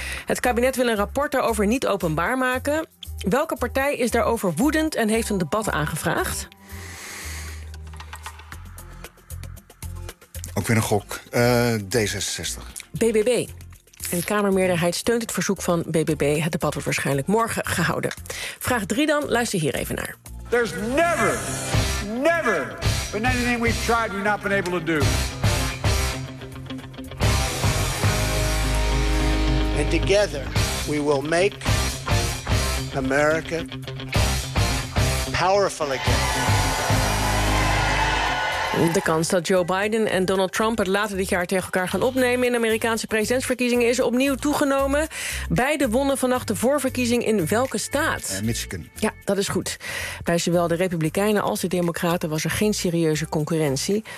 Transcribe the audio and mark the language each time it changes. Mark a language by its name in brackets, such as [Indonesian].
[Dutch] Het kabinet wil een rapport daarover niet openbaar maken. Welke partij is daarover woedend en heeft een debat aangevraagd? Ook weer een gok. D66. BBB. En de Kamermeerderheid steunt het verzoek van BBB. Het debat wordt waarschijnlijk morgen gehouden. Vraag 3 dan. Luister hier even naar. [English] There's never, never, But anything we've tried, we've not been able to do. And together, we will make America powerful again. [Dutch] De kans dat Joe Biden en Donald Trump het later dit jaar tegen elkaar gaan opnemen in de Amerikaanse presidentsverkiezingen is opnieuw toegenomen. Beide wonnen vannacht de voorverkiezing in welke staat? Michigan. Ja, dat is goed. Bij zowel de Republikeinen als de Democraten was er geen serieuze concurrentie.